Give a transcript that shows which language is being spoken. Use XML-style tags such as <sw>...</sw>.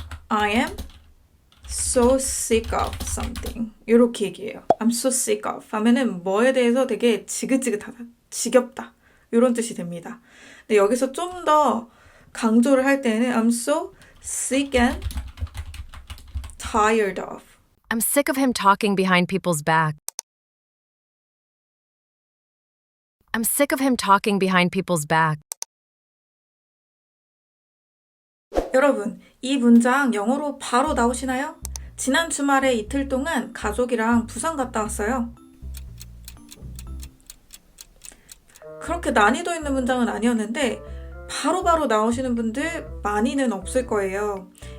<en>I am so sick of something.</en> <ko>이렇게 얘기해요.</ko> <en>I'm so sick of</en> <ko>하면은 뭐에 대해서 되게 지긋지긋하다, 지겹다 이런 뜻이 됩니다. 근데 여기서 좀 더 강조를 할 때는</ko> <en>I'm so sick and tired of. I'm sick of him talking behind people's back. I'm sick of him talking behind people's back.</en> <ko>여러분, 이 문장 영어로 바로 나오시나요? 지난 주말에 이틀 동안 가족이랑 부산 갔다 왔어요. 그렇게 난이도 있는 문장은 아니었는데 바로바로 나오시는 분들 많이는 없을 거예요.</ko>